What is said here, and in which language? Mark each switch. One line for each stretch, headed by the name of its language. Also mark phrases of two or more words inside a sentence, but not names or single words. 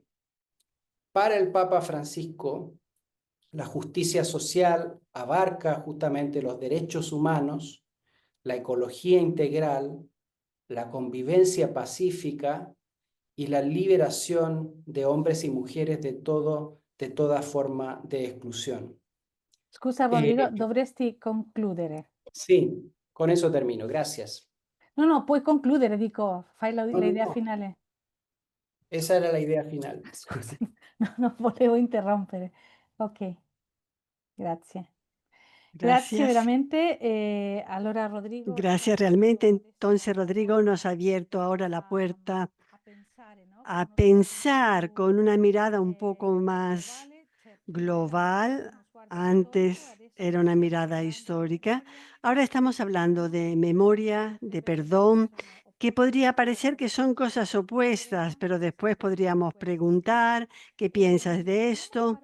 Spanish: Para el Papa Francisco, la justicia social abarca justamente los derechos humanos, la ecología integral, la convivencia pacífica y la liberación de hombres y mujeres de toda forma de exclusión.
Italian: Scusa Rodrigo, dovresti concludere. Sì,
Spanish: con eso termino, gracias.
Italian: No, puoi concludere, dico, fai la idea no. finale.
Spanish: Esa era la idea final.
Italian: Scusa, no volevo interrompere. Ok, grazie. Grazie veramente. Allora, Rodrigo.
Spanish: Gracias realmente. Entonces, Rodrigo nos ha abierto ahora la puerta a pensar con una mirada un poco más global. Antes era una mirada histórica. Ahora estamos hablando de memoria, de perdón, que podría parecer que son cosas opuestas, pero después podríamos preguntar, ¿qué piensas de esto?